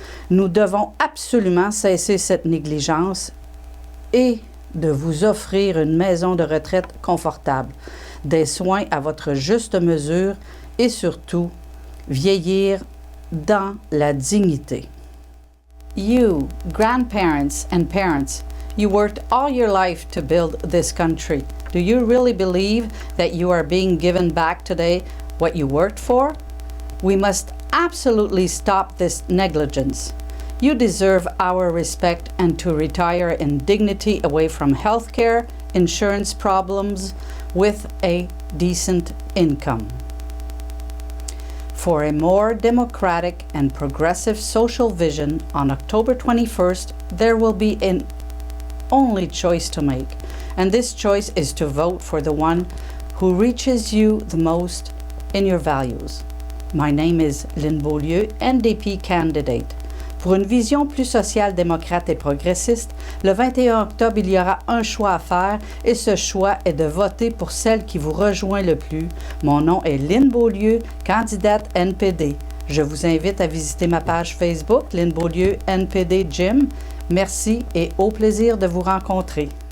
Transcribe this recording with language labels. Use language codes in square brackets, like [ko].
[fr] Nous devons absolument cesser cette négligence et de vous offrir une maison de retraite confortable, des soins à votre juste mesure et surtout vieillir dans la dignité. [en] You, grandparents and parents, you worked all your life to build this country. Do you really believe that you are being given back today what you worked for? We must absolutely stop this negligence. You deserve our respect and to retire in dignity away from healthcare, insurance problems, with a decent income. For a more democratic and progressive social vision, on October 21st, there will be an only choice to make, and this choice is to vote for the one who reaches you the most in your values. My name is Lynne Beaulieu, NDP candidate. [fr] Pour une vision plus sociale, démocrate et progressiste, le 21 octobre, il y aura un choix à faire et ce choix est de voter pour celle qui vous rejoint le plus. Mon nom est Lynne Beaulieu, candidate NPD. Je vous invite à visiter ma page Facebook, Lynne Beaulieu NPD Gym. Merci et au plaisir de vous rencontrer.